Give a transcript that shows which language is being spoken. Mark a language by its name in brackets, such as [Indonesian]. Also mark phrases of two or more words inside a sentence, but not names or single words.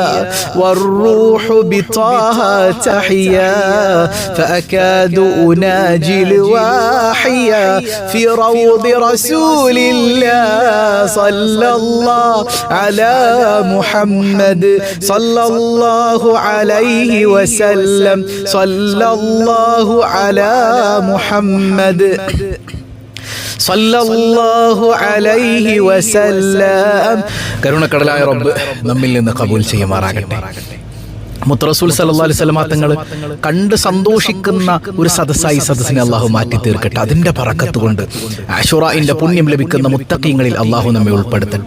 [Arabic] والروح بطه تحيا فأكاد أناجي الواحيا في روض رسول الله صلى الله على محمد صلى الله عليه وسلم صلى الله على محمد صلى الله عليه وسلم. [Malayalam] കരുണക്കടലായ റബ്ബ് നമ്മിൽ നിന്ന് ഖബൂൽ ചെയ്യുമാറാകട്ടെ. മുത്തറസൂൽ [Arabic] صلى الله عليه وسلم [Malayalam] തങ്ങൾ കണ്ട് സന്തോഷിക്കുന്ന ഒരു സദസ്സായി സദസ്സിനെ അള്ളാഹു മാറ്റി തീർക്കട്ടെ. അതിന്റെ ബറക്കത്ത് കൊണ്ട് ആശൂറാന്റെ പുണ്യം ലഭിക്കുന്ന മുത്തഖീങ്ങളിൽ അള്ളാഹു നമ്മെ ഉൾപ്പെടുത്തട്ടെ.